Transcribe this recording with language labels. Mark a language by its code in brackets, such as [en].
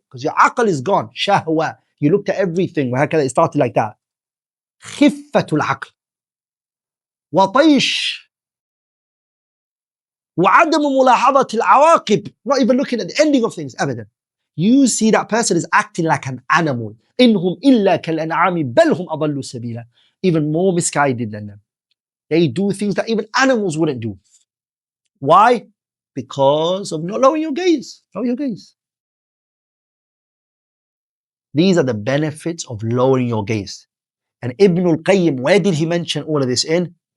[en] Because your aql is gone. Shahwa. You looked at everything. It started like that. [ar] Khiffatul aql. وطيش وعدم ملاحظة العواقب, [en] not even looking at the ending of things, [ar] أبدا. [en] You see that person is acting like an animal. [ar] إنهم إلا كالأنعام بل هم أضل سبيلا. [en] Even more misguided than them. They do things that even animals wouldn't do. Why? Because of not lowering your gaze. Lower your gaze. These are the benefits of lowering your gaze. And Ibn al-Qayyim, where did he mention all of this in?